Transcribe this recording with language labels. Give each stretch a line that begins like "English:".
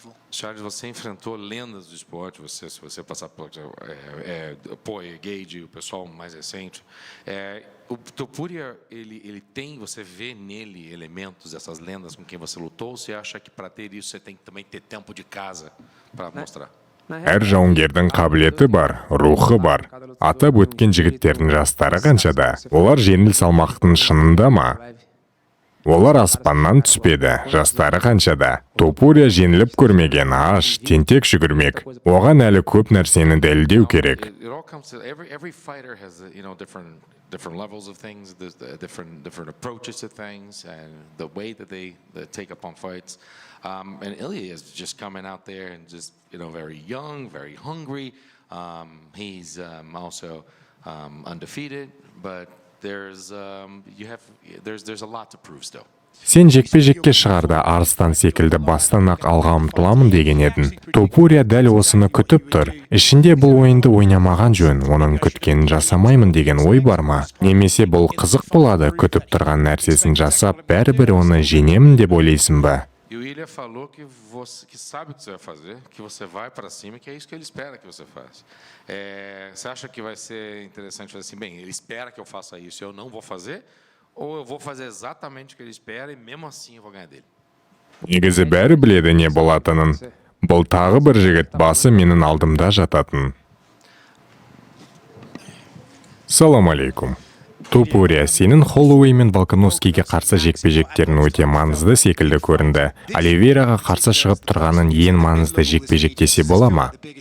Portuguese: Charles, você enfrentou lendas do esporte, você passar por Poirier, Gage, o pessoal mais recente. O Topuria, ele tem, você vê nele elementos dessas lendas com quem você lutou, ou você acha que para ter isso você tem que também ter tempo de casa para mostrar?
Kazakh: Әр жауынгердің қабілеті бар, рухы бар. Атап өткен жігіттердің жастары қаншада? Олар жеңіл салмақтың шынында ма? Олар аспаннан түспеді, жастары қаншада? Топурия жеңіліп көрмеген, аш, тентек жүгірмек. Оған әлі көп нәрсені дәлелдеу керек.
English: Every fighter has, different levels of things, different approaches to things, and the way that they take up on fights. And Ilya is just coming out there and just, very young, very hungry. He's also undefeated, but there's a lot to prove still.
Kazakh: Сен жекпе-жекке шығарда арыстан секілді бастан-ақ алға ұмтыламын деген едің. Топурия дәл осыны күтіп тұр. Ішінде бұл ойынды ойнамаған жөн, оның күткенін жасамаймын деген ой бар ма? Немесе бұл қызық болады, күтіп тұрған нәрсесін жасап, бәрібір оны жеңемін деп ойлайсың ба?
Portuguese: E o Ilya falou que sabe o que você vai fazer, que você vai para cima, que é isso que ele espera que você faça. Você acha que vai ser interessante fazer assim, bem, ele espera que eu faça isso e eu não vou fazer, ou eu vou fazer exatamente o que ele espera e mesmo assim eu vou ganhar dele?
Kazakh: Негізі бәрі біледі не болатынын. Бұл тағы бір жігіт, басы менің алдымда жататын. Салам алейкум. Топурия, сенің Холлоуэй мен Волконовскийге қарсы жекпе-жектерін өте маңызды секілді көрінді. Оливейраға қарсы шығып тұрғанын ең маңызды жекпе-жек десе бола ма?